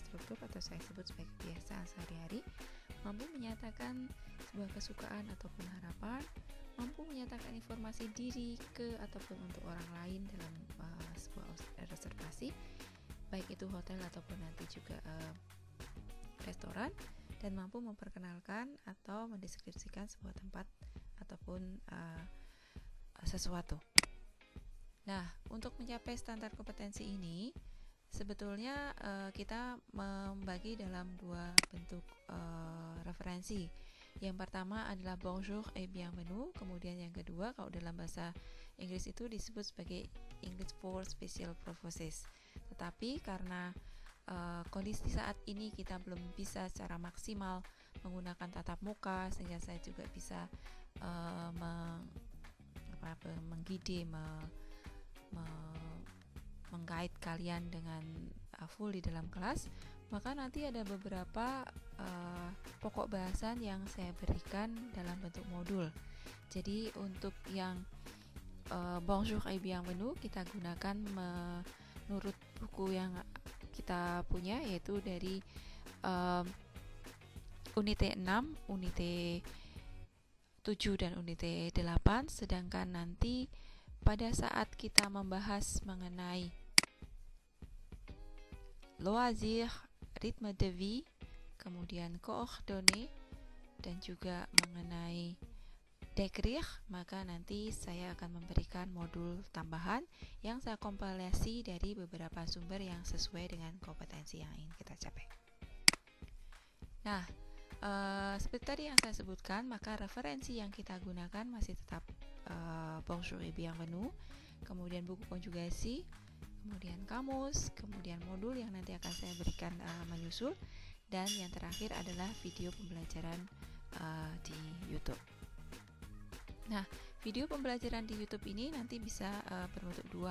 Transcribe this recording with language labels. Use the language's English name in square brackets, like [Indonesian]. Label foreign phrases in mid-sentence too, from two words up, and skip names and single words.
[Indonesian] struktur atau saya sebut sebagai kebiasaan sehari-hari, mampu menyatakan sebuah kesukaan ataupun harapan, mampu menyatakan informasi diri ke ataupun untuk orang lain dalam sebuah reservasi, baik itu hotel ataupun nanti juga restoran, dan mampu memperkenalkan atau mendeskripsikan sebuah tempat ataupun sesuatu. Nah, untuk mencapai standar kompetensi ini, sebetulnya kita membagi dalam 2 bentuk referensi. Yang pertama adalah bonjour et bienvenue, kemudian yang kedua kalau dalam bahasa Inggris itu disebut sebagai [English] English for Special Purposes. [Indonesian] Tetapi karena kondisi saat ini kita belum bisa secara maksimal menggunakan tatap muka, sehingga saya juga bisa menggide, menggait kalian dengan full di dalam kelas, maka nanti ada beberapa pokok bahasan yang saya berikan dalam bentuk modul. Jadi untuk yang bonjour et bienvenue kita gunakan menurut buku yang kita punya, yaitu dari unite 6, unite 7 dan unite 8. Sedangkan nanti pada saat kita membahas mengenai loisir, [French] ritme de vie, [Indonesian] kemudian coordonnées, dan juga mengenai décrire, maka nanti saya akan memberikan modul tambahan yang saya kompilasi dari beberapa sumber yang sesuai dengan kompetensi yang ingin kita capai. Nah, seperti tadi yang saya sebutkan, maka referensi yang kita gunakan masih tetap bonjour et bienvenue, kemudian buku konjugasi, kemudian kamus, kemudian modul yang nanti akan saya berikan menyusul, dan yang terakhir adalah video pembelajaran di YouTube. Nah, video pembelajaran di YouTube ini nanti bisa berbentuk 2.